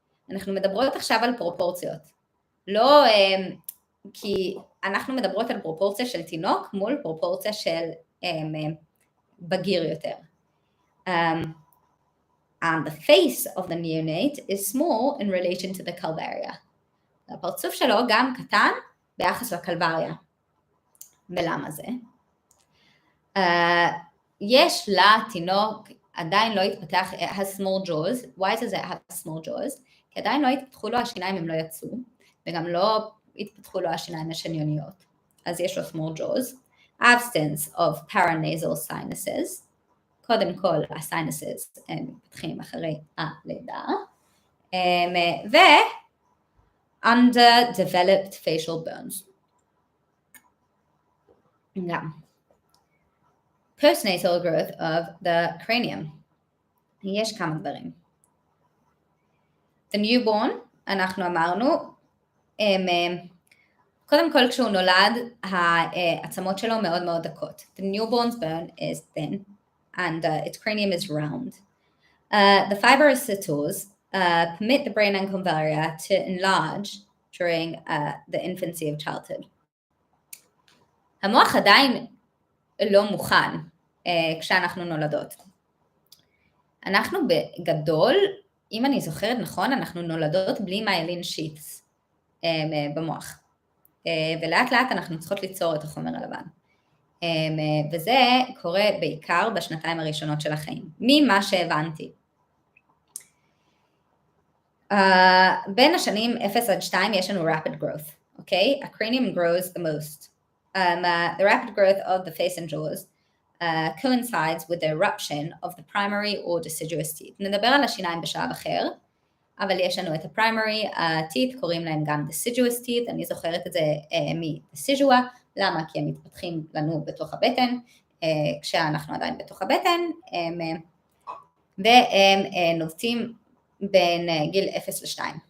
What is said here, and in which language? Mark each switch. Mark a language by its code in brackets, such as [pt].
[he] אנחנו מדברות עכשיו על פרופורציות. לא, כי אנחנו מדברות על פרופורציה של תינוק מול פרופורציה של בגיר יותר. [en] And the face of the neonate is small in relation to the calvaria. [he] הפרצוף שלו גם קטן ביחס לקלבריה. ולמה זה? יש לתינוק, עדיין לא התפתח, [en] has small jaws. Why does it have small jaws? [he] כי עדיין לא התפתחו לו השיניים, הם לא יצאו, וגם לא התפתחו לו השיניים השניוניות. אז יש לו [en] small jaws. absence of paranasal sinuses, [he] קודם כל הסיינוסס הם מתפתחים אחרי הלידה, ו [en] underdeveloped facial bones. גם. Postnatal growth of the cranium. [he] יש כמה דברים. [en] The newborn, [he] אנחנו אמרנו, קודם כל כשהוא נולד, העצמות שלו מאוד מאוד דקות. [en] The newborn's bone is thin and its cranium is round. The fibrous sutures permit the brain and convaria to enlarge during the infancy of childhood. [he] המוח עדיין לא מוכן כשאנחנו נולדות. אנחנו בגדול, אם אני זוכרת נכון, אנחנו נולדות בלי מיילין שיטס במוח. ולאט לאט אנחנו צריכות ליצור את החומר הלבן. וזה קורה בעיקר בשנתיים הראשונות של החיים, ממה שהבנתי. בין השנים 0 עד 2 יש לנו [en] rapid growth, okay? A cranium grows the most. The rapid growth of the face and jaws coincides with the eruption of the primary or deciduous teeth. [he] נדבר על השיניים בשלב אחר, אבל יש לנו את ה-primary teeth, קוראים להם גם deciduous teeth, אני זוכרת את זה מ-decidua, למה? כי הם מתפתחים לנו בתוך הבטן, כשאנחנו עדיין בתוך הבטן, והם נובטים בין גיל 0 ל-2.